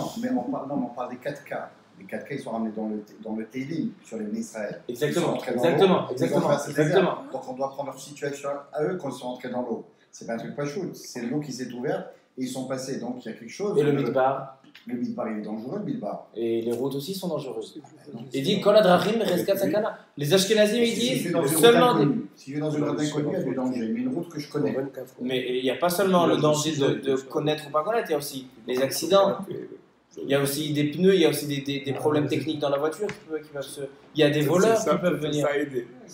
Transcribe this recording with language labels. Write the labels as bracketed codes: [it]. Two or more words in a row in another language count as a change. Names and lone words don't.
[fr] Non, mais on parle des 4 cas. Les 4 cas, ils sont ramenés dans le Télim, sur les Bnei Israël. Exactement. Donc on doit prendre leur situation à eux quand ils sont entrés dans l'eau. C'est pas un truc pachout, c'est l'eau qui s'est ouverte et ils sont passés. Donc il y a quelque chose. Et le Midbar? Le Midbar, il est dangereux, le Midbar. Et les routes aussi sont dangereuses. Il dit [he] כל הדרכים בחזקת סכנה. [fr] Les Ashkenazim, ils disent seulement des. Si je vais dans une route inconnue, il y a du danger. Mais une route que je connais. Mais il n'y a pas seulement le danger de connaître ou pas connaître, il y a aussi les accidents. Il y a aussi des pneus, il y a aussi des problèmes techniques dans la voiture qui peuvent se. Il y a des voleurs qui peuvent venir.